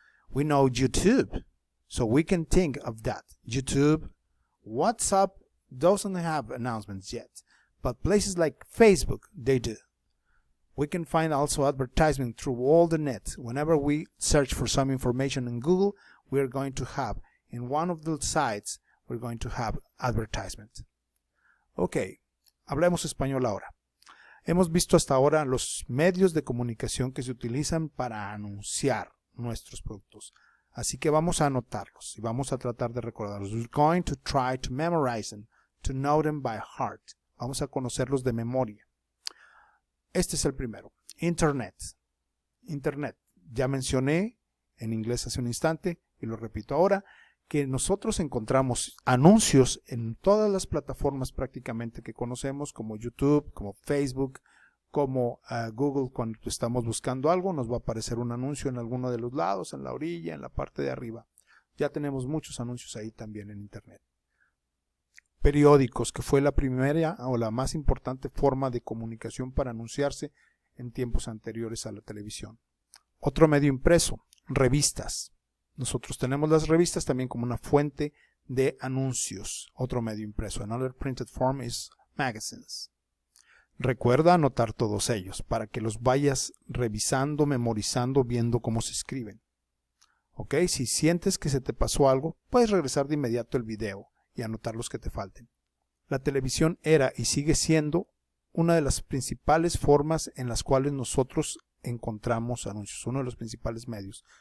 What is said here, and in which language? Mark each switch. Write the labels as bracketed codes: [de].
[en] We know YouTube, so we can think of that. YouTube, WhatsApp doesn't have announcements yet, but places like Facebook, they do. We can find also advertisement through all the net. Whenever we search for some information in Google, we're going to have, in one of those sites, we're going to have advertisement. [es] Ok, hablemos español ahora. Hemos visto hasta ahora los medios de comunicación que se utilizan para anunciar nuestros productos. Así que vamos a anotarlos y vamos a tratar de recordarlos. [en] We're going to try to memorize them, to know them by heart. [es] Vamos a conocerlos de memoria. Este es el primero. Internet. Internet. Ya mencioné en inglés hace un instante y lo repito ahora, que nosotros encontramos anuncios en todas las plataformas prácticamente que conocemos, como YouTube, como Facebook, como Google. Cuando estamos buscando algo, nos va a aparecer un anuncio en alguno de los lados, en la orilla, en la parte de arriba. Ya tenemos muchos anuncios ahí también en Internet. Periódicos, que fue la primera o la más importante forma de comunicación para anunciarse en tiempos anteriores a la televisión. Otro medio impreso, revistas. Nosotros tenemos las revistas también como una fuente de anuncios. Otro medio impreso. [en] Another printed form is magazines. [es] Recuerda anotar todos ellos para que los vayas revisando, memorizando, viendo cómo se escriben. Ok, si sientes que se te pasó algo, puedes regresar de inmediato el video y anotar los que te falten. La televisión era y sigue siendo una de las principales formas en las cuales nosotros encontramos anuncios, uno de los principales medios.